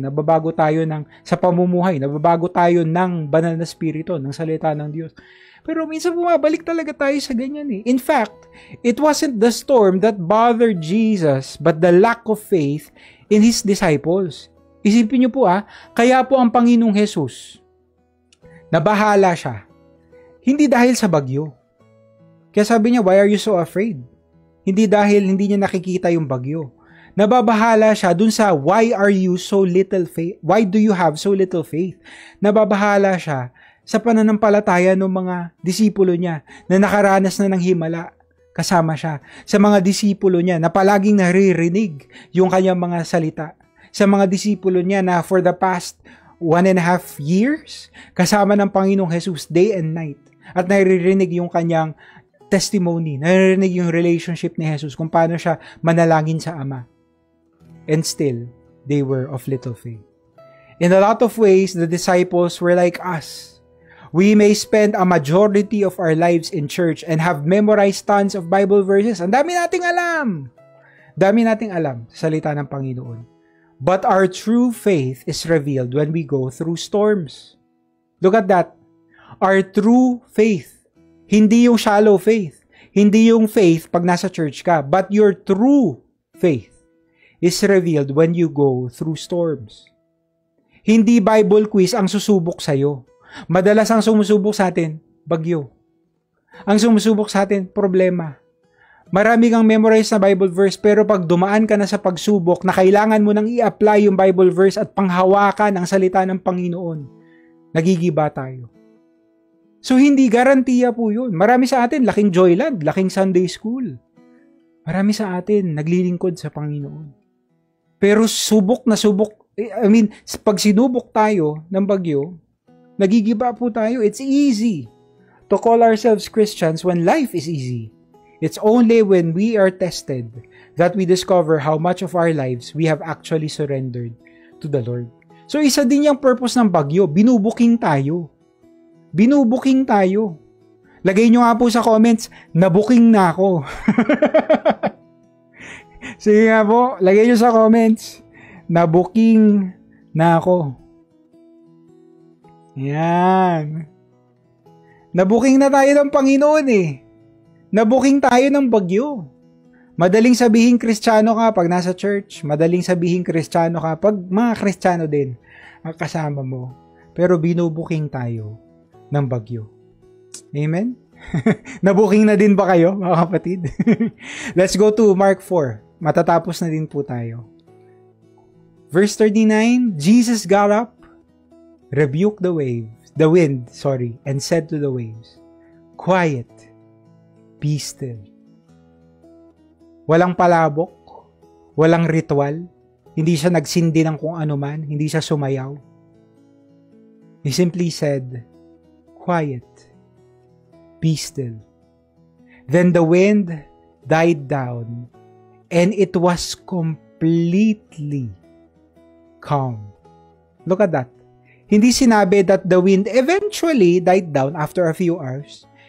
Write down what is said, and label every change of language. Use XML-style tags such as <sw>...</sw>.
<tl>Nababago tayo sa pamumuhay. Nababago tayo ng banal na spirito, ng salita ng Diyos. Pero minsan bumabalik talaga tayo sa ganyan eh.</tl> <en>In fact, it wasn't the storm that bothered Jesus, but the lack of faith in His disciples.</en> <tl>Isipin niyo po kaya po ang Panginoong Jesus, nabahala siya. Hindi dahil sa bagyo. Kaya sabi niya,</tl> <en>why are you so afraid?</en> <tl>Hindi dahil hindi niya nakikita yung bagyo. Nababahala siya dun sa</tl> <en>why are you so little faith? Why do you have so little faith?</en> <tl>Nababahala siya sa pananampalataya ng mga disipulo niya na nakaranas na ng himala kasama siya. Sa mga disipulo niya na palaging naririnig yung kanyang mga salita. Sa mga disipulo niya na</tl> <en>for the past</en> <tl>1.5 years kasama ng Panginoong Jesus</tl> <en>day and night.</en> <tl>At naririnig yung kanyang testimony, naririnig yung relationship ni Jesus kung paano siya manalangin sa Ama.</tl> <en>And still, they were of little faith. In a lot of ways, the disciples were like us. We may spend a majority of our lives in church and have memorized tons of Bible verses.</en> <tl>Ang dami nating alam. Dami nating alam sa salita ng Panginoon.</tl> <en>But our true faith is revealed when we go through storms. Look at that. Our true faith.</en> <tl>Hindi yung</tl> <en>shallow faith.</en> <tl>Hindi yung faith pag nasa church ka.</tl> <en>But your true faith is revealed when you go through storms.</en> <tl>Hindi Bible quiz ang susubok sa'yo. Madalas ang sumusubok sa atin, bagyo. Ang sumusubok sa atin, problema. Marami kang memorize na Bible verse, pero pag dumaan ka na sa pagsubok na kailangan mo nang i-apply yung Bible verse at panghawakan ang salita ng Panginoon, nagigiba tayo. So hindi garantiya po yun. Marami sa atin, laking Joyland, laking Sunday School. Marami sa atin, naglilingkod sa Panginoon. Pero subok na subok, pag sinubok tayo ng bagyo, nagigiba po tayo.</tl> <en>It's easy to call ourselves Christians when life is easy. It's only when we are tested that we discover how much of our lives we have actually surrendered to the Lord.</en> <tl>So isa din yung purpose ng bagyo, binubuking tayo. Binubuking tayo. Lagay nyo nga po sa comments, nabuking na ako. Sige nga po, lagay nyo sa comments, nabuking na ako. Yan. Nabuking na tayo ng Panginoon eh. Nabuking tayo ng bagyo. Madaling sabihin Kristiyano ka pag nasa church. Madaling sabihin Kristiyano ka pag mga Kristiyano din ang kasama mo. Pero binubuking tayo ng bagyo. Amen? Nabuking na din ba kayo, mga kapatid?</tl> <en>Let's go to Mark 4.</en> <tl>Matatapos na din po tayo.</tl> <en>Verse 39, Jesus got up, rebuked the wind, and said to the waves, "Quiet, be still."</en> <tl>Walang palabok, walang ritual, hindi siya nagsindi ng kung ano man, hindi siya sumayaw.</tl> <en>He simply said, "Quiet, be still." Then the wind died down, and it was completely calm. Look at that.</en> <tl>Hindi sinabi</tl> <en>that the wind eventually died down after a few hours.</en>